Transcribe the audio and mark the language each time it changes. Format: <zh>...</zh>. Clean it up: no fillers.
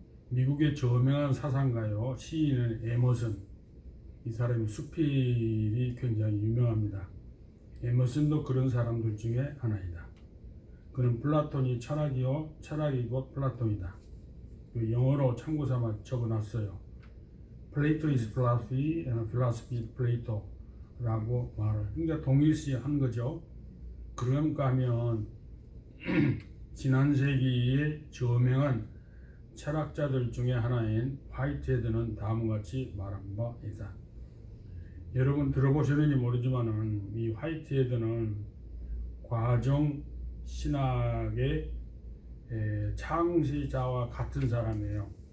<ko>미국의 저명한 사상가요 시인은 에머슨, 이 사람이 수필이 굉장히 유명합니다. 에머슨도 그런 사람들 중에 하나이다. 그는 플라톤이 철학이요 철학이 곧 플라톤이다. 영어로 참고 삼아 적어놨어요.</ko> <en>Plato is philosophy and philosophy is Plato</en> <ko>라고 말을 그러니까 동일시한 거죠. 그런가 하면 지난 세기의 저명한 철학자들 중에 하나인 화이트헤드는 다음과 같이 말한 바 있다. 여러분 들어보셨는지 모르지만은 이 화이트헤드는 과정 신학의 창시자와 같은 사람이에요.</ko>